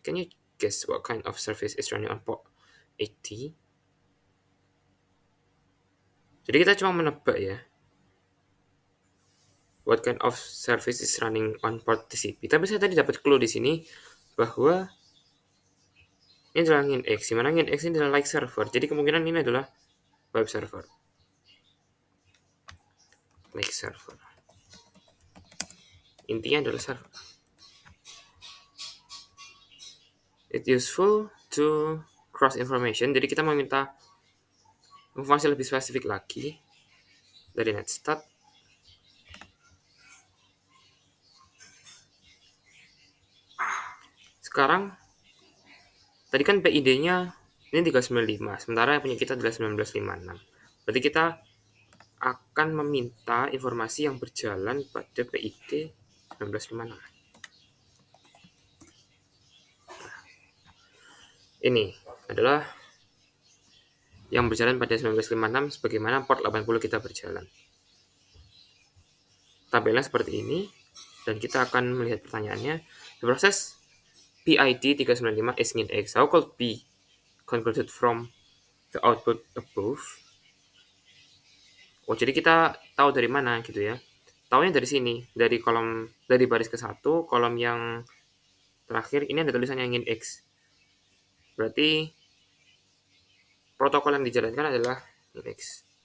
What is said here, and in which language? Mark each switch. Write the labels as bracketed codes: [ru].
[en] Can you guess what kind of service is running on port 80? [id] Jadi kita cuma menebak ya. [en] What kind of service is running on port TCP? [id] Tapi saya tadi dapat clue di sini bahwa ini adalah NGINX. Dimana NGINX ini adalah like server. Jadi kemungkinan ini adalah web server. [en] Like server. [id] Intinya adalah server. [en] It's useful to cross information. [id] Jadi kita meminta informasi lebih spesifik lagi dari netstat. Sekarang tadi kan PID-nya ini 395, sementara yang punya kita adalah 1956. Berarti kita akan meminta informasi yang berjalan pada PID 1956. Ini adalah yang berjalan pada 1956 sebagaimana port 80 kita berjalan. Tabelnya seperti ini, dan kita akan melihat pertanyaannya. [en] The process PID 395 is NGINX. How could be concluded from the output above? [id] Oh, jadi kita tahu dari mana gitu ya. Taunya dari sini, dari baris ke-1, kolom yang terakhir ini ada tulisannya NGINX. Berarti protokol yang dijalankan adalah NGINX.